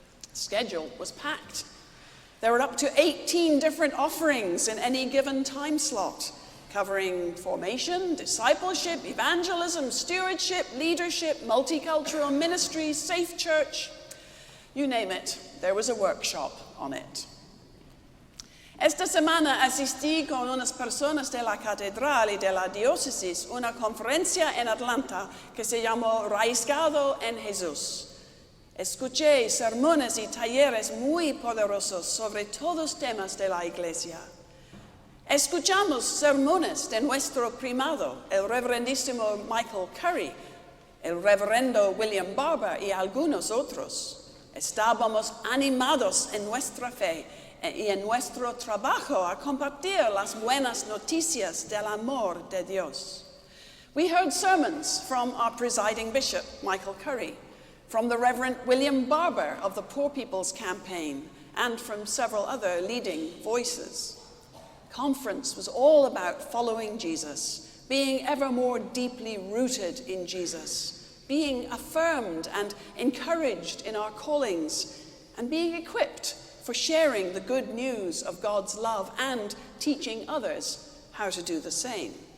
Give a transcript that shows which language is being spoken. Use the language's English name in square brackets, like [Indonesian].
[English] The schedule was packed. There were up to 18 different offerings in any given time slot, covering formation, discipleship, evangelism, stewardship, leadership, multicultural ministry, safe church. You name it, there was a workshop on it. [Spanish] Esta semana asistí con unas personas de la Cathedral y de la diócesis una conferencia en Atlanta que se llamó Raizgado en Jesús. Escuché sermones y talleres muy poderosos sobre todos temas de la iglesia. Escuchamos sermones de nuestro primado, el reverendísimo Michael Curry, el reverendo William Barber y algunos otros. Estábamos animados en nuestra fe y en nuestro trabajo a compartir las buenas noticias del amor de Dios. [English] We heard sermons from our presiding bishop, Michael Curry, from the Reverend William Barber of the Poor People's Campaign, and from several other leading voices. Conference was all about following Jesus, being ever more deeply rooted in Jesus, being affirmed and encouraged in our callings, and being equipped for sharing the good news of God's love and teaching others how to do the same.